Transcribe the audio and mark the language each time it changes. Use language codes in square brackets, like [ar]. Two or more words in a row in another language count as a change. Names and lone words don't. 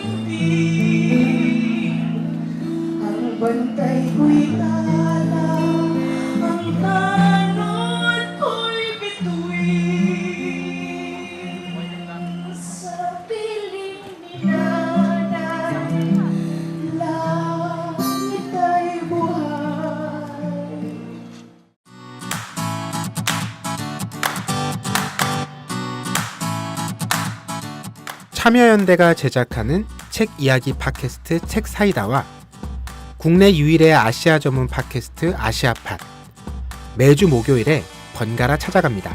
[tl] hindi Ang bantay ko'y tala, ang tanod ko'y bituin Sa piling ni nanay, langit ay buhay [ko] 참여연대가 제작하는 책 이야기 팟캐스트 책사이다와 국내 유일의 아시아 전문 팟캐스트 아시아팟 매주 목요일에 번갈아 찾아갑니다.